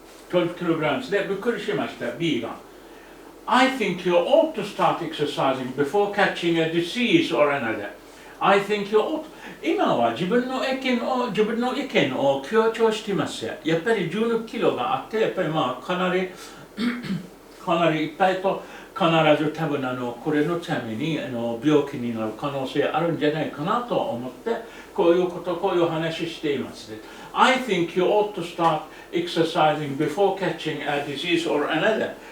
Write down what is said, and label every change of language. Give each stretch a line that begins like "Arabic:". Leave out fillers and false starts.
Japanese: 12 kilograms でびっくりしました。 B が。
English: I think you ought to start exercising before catching a disease or another. I think you ought.
Japanese: 今は自分の意見を強調しています。やっぱり12キロがあって、やっぱりまあかなりいっぱいと必ず多分これのために病気になる可能性あるんじゃないかなと思ってこういう話しています。
English: I think you ought to start exercising before catching a disease or another.